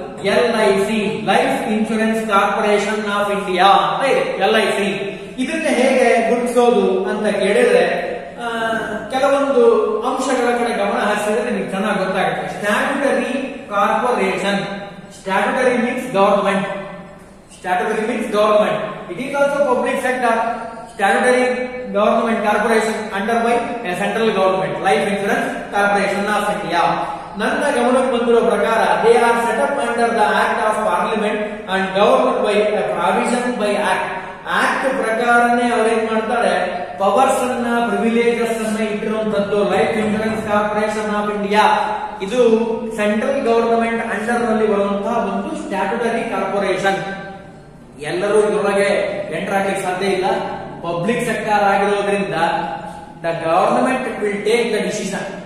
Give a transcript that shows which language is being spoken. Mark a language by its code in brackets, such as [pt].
[en] LIC, life insurance corporation of India ಅಂತ ಇದೆ LIC. [kn] ಇದನ್ನ ಹೇಗೆ ಗುರುತಿಸೋದು ಅಂತ ಕೇಳಿದ್ರೆ ಕೆಲವೊಂದು ಅಂಶಗಳ ಕಡೆ ಗಮನ ಹರಿಸಿದ್ರೆ ನಿಮ್ಗೆ ಚೆನ್ನಾಗಿ ಗೊತ್ತಾಗುತ್ತೆ. [en] Statutory corporation, statutory means government, statutory means government. It is also public sector. Statutory government corporation under by a central government, life insurance corporation of India. [kn] ನನ್ನ ಗಮನಕ್ಕೆ ಬಂದಿರೋ ಪ್ರಕಾರ [en] they are set up under the act of parliament and governed by a provision by act. [kn] Act ಪ್ರಕಾರನೇ ಅವ್ರೇನ್ ಮಾಡ್ತಾರೆ, powers ಅನ್ನ privileges ಅನ್ನ ಇಟ್ಟಿರುವಂತದ್ದು life insurance corporation of India. ಇದು ಸೆಂಟ್ರಲ್ ಗವರ್ನಮೆಂಟ್ ಅಂಡರ್ ನಲ್ಲಿ ಬರುವಂತಹ ಒಂದು ಸ್ಟ್ಯಾಟ್ಯೂಟರಿ ಕಾರ್ಪೊರೇಷನ್. ಎಲ್ಲರೂ ಇದರೊಳಗೆ [en] enter [kn] ಆಗ್ಲಿಕ್ಕೆ ಸಾಧ್ಯ ಇಲ್ಲ. [en] public sector [kn] ಆಗಿರೋದ್ರಿಂದ [en] The government will take the decision.